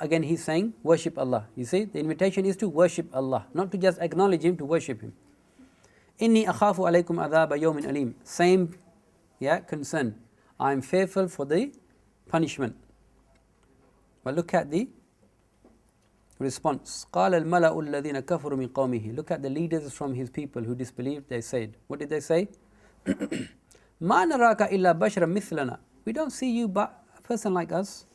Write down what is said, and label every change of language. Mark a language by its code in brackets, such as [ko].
[en] Again he's saying worship Allah. You see, the invitation is to worship Allah, not to just acknowledge Him, to worship Him. [ar] Inni akhafu alaykum adhaba yawmin alim. [en] Same concern. I am fearful for the punishment. But look at the response. [ar] قال الملأ الذين كفروا من قومه. [en] Look at the leaders from his people who disbelieved. They said, what did they say? [ar] ما نراك إلا بشرا مثلنا. [en] We don't see you but a person like us.